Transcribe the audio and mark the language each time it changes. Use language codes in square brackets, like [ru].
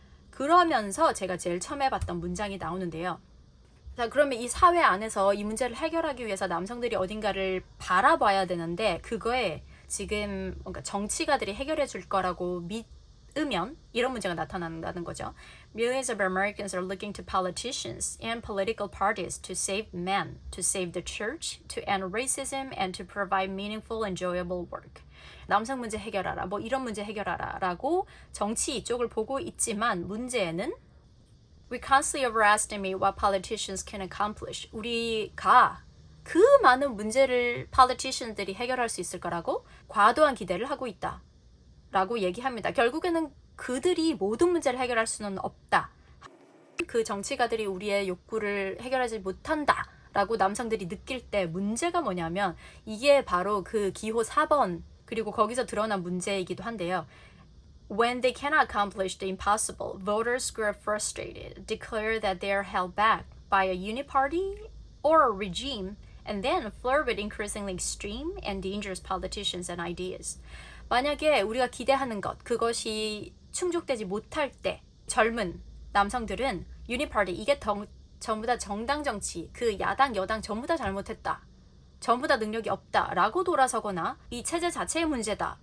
[ko] 그러면서 제가 제일 처음 해봤던 문장이 나오는데요. 자, 그러면 이 사회 안에서 이 문제를 해결하기 위해서 남성들이 어딘가를 바라봐야 되는데 그거에 지금 뭔가 정치가들이 해결해 줄 거라고 믿으면 이런 문제가 나타난다는 거죠. [en] Millions of Americans are looking to politicians and political parties to save men, to save the church, to end racism, and to provide meaningful, enjoyable work. [ko] 남성 문제 해결하라, 뭐 이런 문제 해결하라 라고 정치 이쪽을 보고 있지만 문제는 [en] We constantly overestimate what politicians can accomplish. [ko] 우리가 그 많은 문제를 politicians들이 해결할 수 있을 거라고 과도한 기대를 하고 있다. 라고 얘기합니다. 결국에는 그들이 모든 문제를 해결할 수는 없다. 그 정치가들이 우리의 욕구를 해결하지 못한다. 라고 남성들이 느낄 때 문제가 뭐냐면 이게 바로 그 기호 4번 그리고 거기서 드러난 문제이기도 한데요. [en] When they cannot accomplish the impossible, voters grow frustrated, declare that they are held back by a uniparty or a regime, and then flirt with increasingly extreme and dangerous politicians and ideas. [ko] 만약에 우리가 기대하는 것, 그것이 충족되지 못할 때 젊은 남성들은 유니파티, 이게 전부 다 정당 정치, 그 야당, 여당 전부 다 잘못했다. 전부 다 능력이 없다. 라고 돌아서거나 이 체제 자체의 문제다.